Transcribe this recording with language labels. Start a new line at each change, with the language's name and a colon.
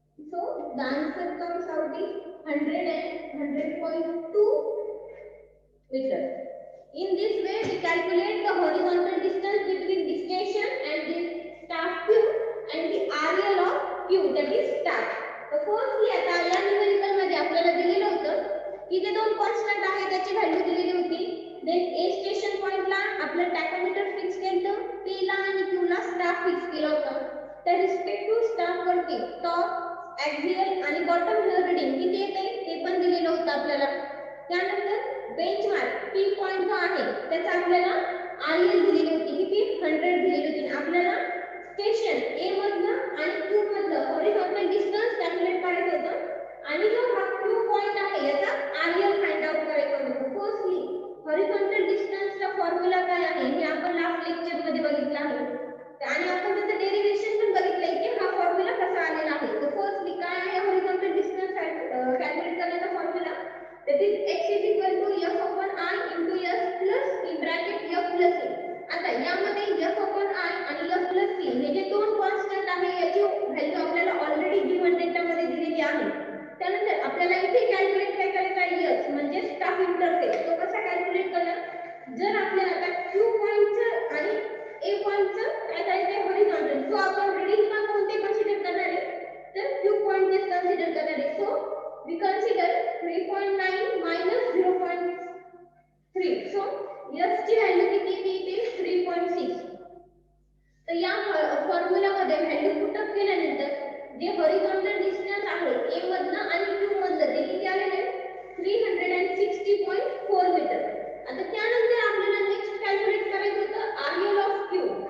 English: So the answer comes out is 100.2 meter. In this way we calculate the horizontal distance between the station and the staff pew and the RL of pew, that is staff.
Marathi: तर firstly आता या numerical मध्ये आपल्याला दिलेलं होतं की ते दोन कॉन्स्टंट आहे त्याची व्हॅल्यू दिलेली होती. देन ए स्टेशन पॉइंटला आपलं टॅकोमीटर फिक्स केलं, पी ला आणि क्यू ला स्टाफ फिक्स केला होता. त्या रिस्पेक्टिव्ह स्टाफ वरती टॉप, ॲक्सियल आणि बॉटम हेअर रीडिंग किती येते ते पण दिलेलं होतं आपल्याला. त्यानंतर बेंचमार्क पी पॉइंट जो आहे त्याचा आपल्याला आरएल दिलेली होती, किती 100 दिलेली होती. आपल्याला स्टेशन ए मधलं आणि क्यू मधलं हॉरिझॉन्टल डिस्टन्स कॅल्क्युलेट करायचं होतं आणि जो हा क्यू पॉइंट आहे याचा आरएल फाइंड आउट करायचं होतं. फर्स्टली हॉरिझॉन्टल डिस्टन्सचा फॉर्म्युला काय आहे हे आपण लास्ट लेक्चर मध्ये बघितलं आहे आणि आपण त्याचं डेरिव्हेशन पण बघितलंय की हा फॉर्म्युला कसा आलेला आहे. तर फर्स्टली काय आहे हॉरिझॉन्टल डिस्टन्स कॅल्क्युलेट करण्याचा formula,
English: that is x is equal to f upon I into s plus in bracket f plus a.
Marathi: आता यामध्ये f upon I आणि f plus c हे जे दोन कॉन्स्टंट आहे याची व्हॅल्यू आपल्याला ऑलरेडी गिवन डेटामध्ये दिलेली आहे. त्यानंतर आपल्याला इथे कॅल्क्युलेट काय करायचं आहे s म्हणजे स्टाफ इंटरफेस. तो कसा कॅल्क्युलेट करणार, जर आपल्याला आता q पॉइंटचं आणि a पॉइंटचं काय करायचं आहे हॉरिझॉन्टल, सो आपण रीडिंगला कोणते कन्सिडर करणार आहे तर q पॉइंटनेच कन्सिडर करणार आहे.
English: So we consider 3.9 minus 0.3.
Marathi: So s ची व्हॅल्यू किती येते 3.6. तर या फॉर्म्युला मध्ये व्हॅल्यू पुट अप केल्यानंतर जे हॉरिझॉन्टल डिस्टन्स आहे a मधलं आणि q मधलं ते किती आलेले 360.4 मीटर. आता त्यानंतर आपल्याला नेक्स्ट कॅल्क्युलेट करायचं होतं आरएल ऑफ q.